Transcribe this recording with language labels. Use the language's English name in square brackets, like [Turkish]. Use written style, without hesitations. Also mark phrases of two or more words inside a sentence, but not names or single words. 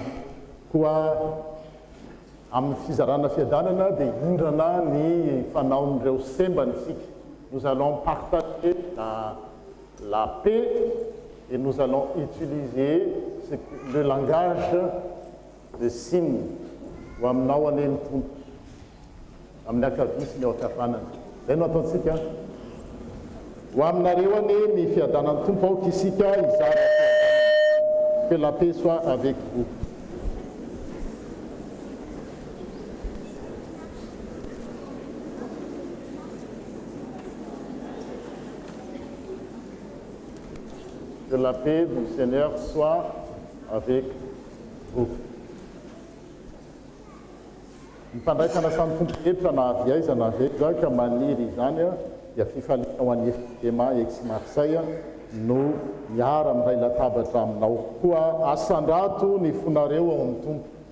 [Malagasy] Koa amin'ny fizarana fiadanana dia hindrana ny fanaon'ireo sembantsika. [French] Nous allons partager la paix et nous allons utiliser le langage de signes [Malagasy] ho aminao aneny tompo amin'ny akavia sy ny ao akavanana. Zay no ataontsika. Ho aminareo anie ny fiadanan'ny tompo aoka isika izara [French] que la paix soit avec vous. Que la paix du Seigneur soit avec vous. [Malagasy] Mifandray fanasan'ny tompo hevitra na avy aiza na avy aiza ka maniry izany dia fifaliana ho an'ny FDMA ex Marseille no miara amiray latabatra aminao koa asandrato ny fonareo ao amin'ny tompo